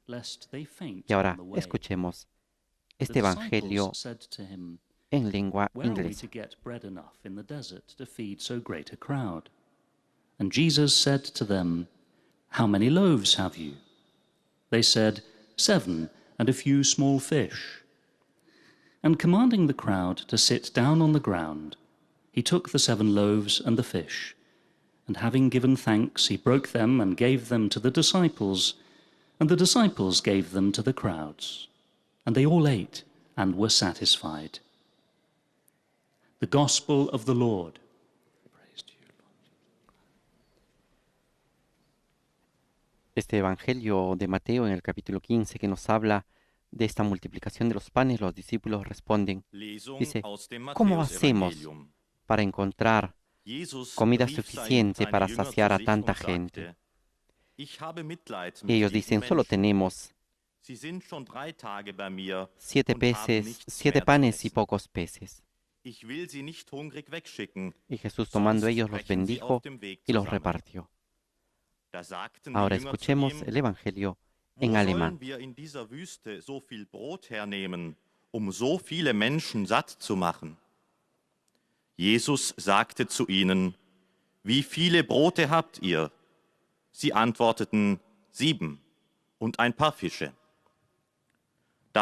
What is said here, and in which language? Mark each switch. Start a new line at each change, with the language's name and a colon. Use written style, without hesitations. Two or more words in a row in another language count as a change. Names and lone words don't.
Spanish: Y ahora escuchemos este evangelio en lengua inglesa.
English: And Jesus said to them, How many loaves have you? They said, 7, and a few small fish. And commanding the crowd to sit down on the ground, he took the 7 loaves and the fish, and having given thanks, he broke them and gave them to the disciples, and the disciples gave them to the crowds. And they all ate and were satisfied. The Gospel of the Lord. Praise to you, Lord.
Spanish: Este evangelio de Mateo en el capítulo 15 que nos habla de esta multiplicación de los panes, los discípulos responden, dice, ¿cómo hacemos para encontrar comida suficiente para saciar a tanta gente? Y ellos dicen, solo tenemos 7 panes y pocos peces. Y Jesús tomando ellos los bendijo y los repartió. Ahora escuchemos el Evangelio en alemán.
German: Wir in dieser Wüste so viel Brot hernehmen, so viele Menschen satt zu machen? Jesus sagte zu ihnen, wie viele Brote habt ihr? Sie antworteten, 7 und ein paar Fische.